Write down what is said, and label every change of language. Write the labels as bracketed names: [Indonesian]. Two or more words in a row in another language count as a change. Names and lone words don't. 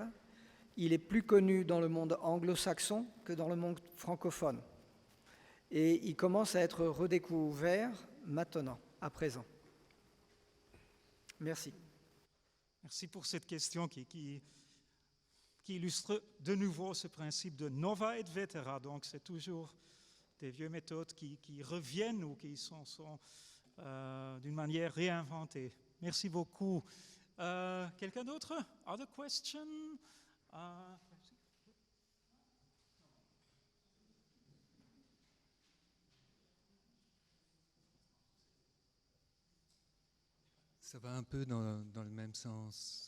[French] Il est plus connu dans le monde anglo-saxon que dans le monde francophone. Et il commence à être redécouvert maintenant, à présent. Merci. Merci pour cette question qui illustre de nouveau ce principe de [Latin] nova et vetera. [French] Donc c'est toujours des vieilles méthodes qui reviennent ou qui sont d'une manière réinventées. Merci beaucoup. Quelqu'un d'autre? [English] Other question? [French] Ça va un peu dans le même sens.